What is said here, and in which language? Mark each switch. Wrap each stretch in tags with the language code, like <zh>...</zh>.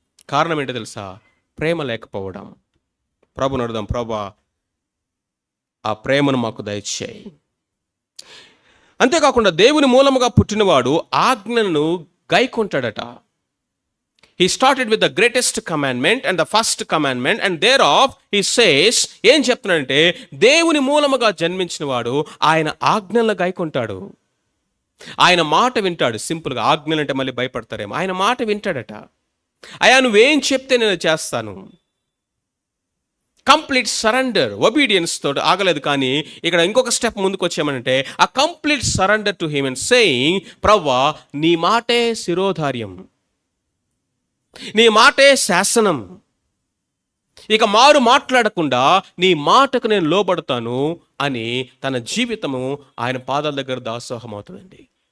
<te>కారణం ఏంటో తెలుసా? ప్రేమ లేకపోవడం. ప్రభుని అడుగుదాం, ప్రభా ఆ ప్రేమను మాకు దయచేయి. అంతేకాకుండా దేవుని మూలముగా పుట్టినవాడు ఆజ్ఞలను గైకొంటాడట.</te> <en>He started with the greatest commandment and the first commandment, and thereof he says,</en> <te>ఏం చెప్తున్నాడంటే, దేవుని మూలముగా జన్మించిన వాడు ఆయన ఆజ్ఞలను గైకొంటాడు. ఆయన మాట వింటాడు. సింపుల్గా ఆజ్ఞలు అంటే మళ్ళీ భయపడతారేమో. ఆయన మాట వింటాడట. అయ్యా నువ్వేం చెప్తే నేను చేస్తాను. కంప్లీట్ సరెండర్, ఒబీడియన్స్ తోటి ఆగలేదు. కానీ ఇక్కడ ఇంకొక స్టెప్ ముందుకు వచ్చామనంటే, ఆ</te> <en>complete surrender to him and saying,</en> <te>ప్రవ్వా నీ మాటే శిరోధార్యం, నీ మాటే శాసనం, ఇక మారు మాట్లాడకుండా నీ మాటకు నేను లోబడతాను అని తన జీవితము ఆయన పాదాల దగ్గర దాసోహం అవుతుందండి.</te>